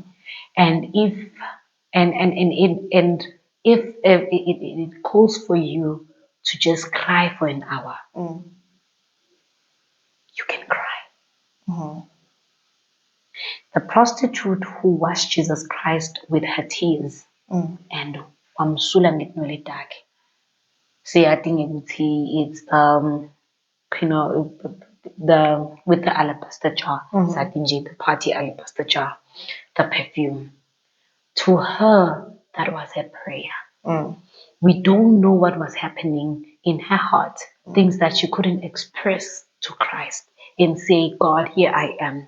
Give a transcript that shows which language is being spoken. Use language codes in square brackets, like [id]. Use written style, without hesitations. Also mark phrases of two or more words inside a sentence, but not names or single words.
[en] And if it calls for you to just cry for an hour, you can cry. The prostitute who washed Jesus Christ with her tears and [ss] wamsula ngenwele takhe. [en] See, I think it's with the alabaster jar, the party alabaster jar, the perfume. To her, that was her prayer. We don't know what was happening in her heart, things that she couldn't express to Christ, and say, God, here I am.